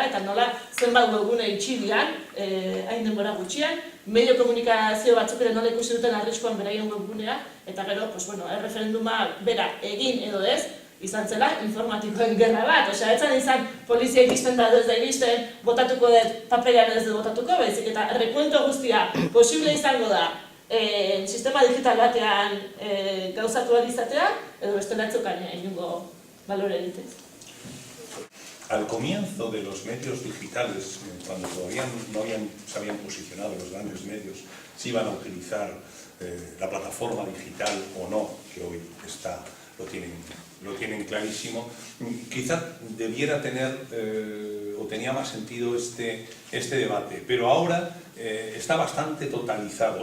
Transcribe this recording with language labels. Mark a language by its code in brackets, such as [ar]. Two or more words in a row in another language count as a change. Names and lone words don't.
[eu] Eta nola zenbat webgune itxi dian, hain denbora gutxian, medio komunikazio batzuk ere nola ikusi duten arriskoan beraien webgunea, eta gero, erreferenduma bera egin edo ez, izan zela informatikoen gerra bat, osea, etzan izan polizia iristen da ez da iristen, botatuko dut paperean ez dut botatuko, baizik eta rekuento guztia posible izango da sistema digital batean gauzatu izatea, edo bestela etzukan inungo balore egitez. [es] Al comienzo de los medios digitales, cuando todavía no se habían posicionado los grandes medios, si iban a utilizar la plataforma digital o no, que hoy lo tienen clarísimo, quizá debiera tener o tenía más sentido este debate, pero ahora está bastante totalizado.